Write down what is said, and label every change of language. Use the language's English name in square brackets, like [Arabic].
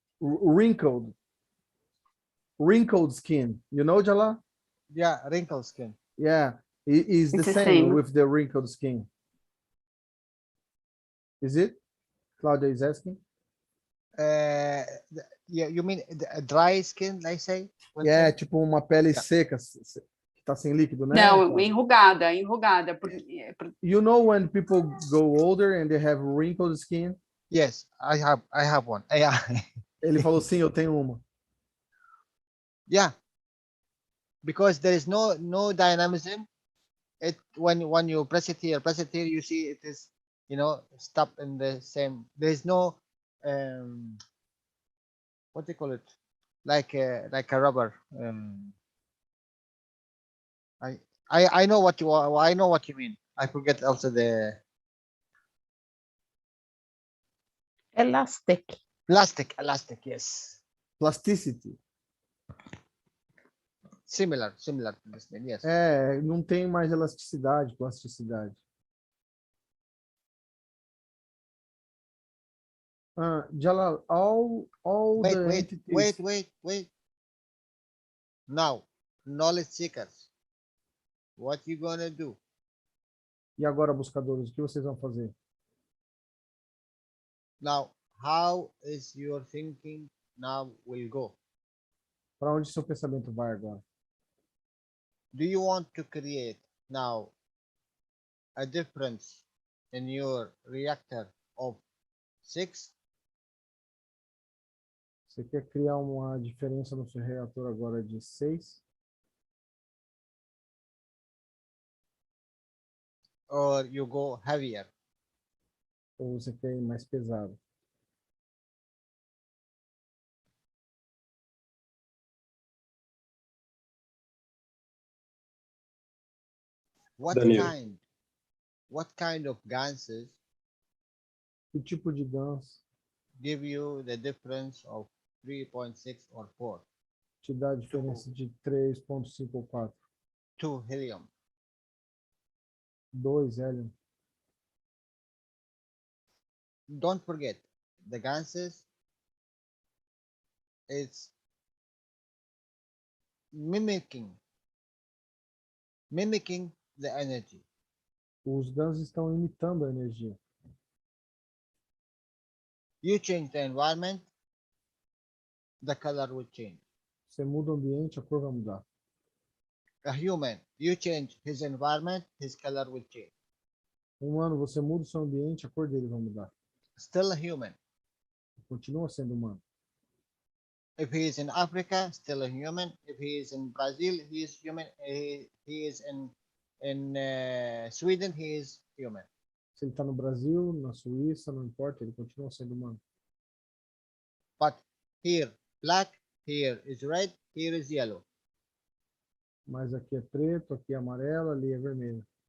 [English] Wrinkled skin. You know, Jalal? Yeah, wrinkled skin. Yeah, it's the same with the wrinkled skin. Is it? Claudia is asking. Yeah, you mean a dry skin, I say? [Portuguese] Tipo uma pele seca, que tá sem líquido, né? Não, enrugada. [English] You know when people go older and they have wrinkled skin? Yes, I have one. Yeah. [Portuguese] Ele falou, sim, eu tenho uma. [English] Yeah, because there is no dynamism. When you press it here, you see it is, stuck in the same. There is no what do you call it? Like a rubber. I know what you mean. I forget also the elastic. Elastic, yes. Plasticity. Similar to this name, yes. [Portuguese] Não tem mais elasticidade, plasticidade. [English] Jalal, all the entities... Wait. Now, knowledge seekers, what you gonna do? [Portuguese] E agora, buscadores, o que vocês vão fazer? [English] Now, how is your thinking now will go? [Portuguese] Para onde seu pensamento vai agora? [English] Do you want to create now a difference in your reactor of 6, [Portuguese] Você quer criar uma diferença no seu reator agora de 6? [English] or you go heavier? [Portuguese] Ou você quer ir mais pesado? [English] What Danilo. kind of gases [Portuguese] Que tipo de gás [English] give you the difference of 3.6 or 4 [Portuguese] te dá a diferença de 3,5 ou 4? [English] to helium? [Portuguese] 2 hélio. [English] Don't forget, the gases is mimicking the energy. [Portuguese] Os gases estão imitando a energia. [English] You change the environment, the color will change. [Portuguese] Você muda o ambiente, a cor vai mudar. [English] A human, you change his environment, his color will change. [Portuguese] Humano, você muda o seu ambiente, a cor dele vai mudar. [English] Still a human. [Portuguese] Continua sendo humano. [English] If he is in Africa, still a human. If he is in Brazil, he is human. He is in Sweden, he is human. [Portuguese] Se ele está no Brasil, na Suíça, não importa, ele continua sendo humano. [English] But here, black, here is red, here is yellow. [Portuguese] Mas aqui é preto, aqui é amarelo, ali é vermelho.